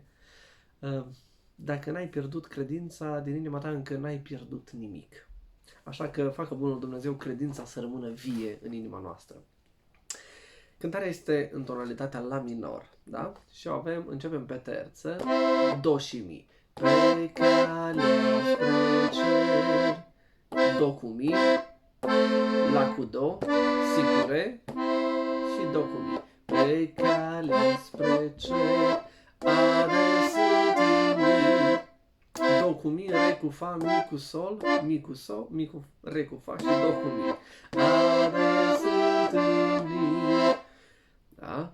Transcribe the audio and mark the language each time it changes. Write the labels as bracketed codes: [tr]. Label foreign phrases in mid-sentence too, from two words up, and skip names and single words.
[ro] Dacă n-ai pierdut credința din inima ta, încă n-ai pierdut nimic. Așa că facă bunul Dumnezeu credința să rămână vie în inima noastră. Cântarea este în tonalitatea la minor, da? Și începem pe terță, do și mi. Pe calea spre cer, do cu mi, la cu do, si cu re și do cu mi. Pe calea spre cer, ade sunt mi, do cu mi, re cu fa, mi cu sol, mi cu sol, mi cu re cu fa și do cu mi. Ade sunt mi. Da?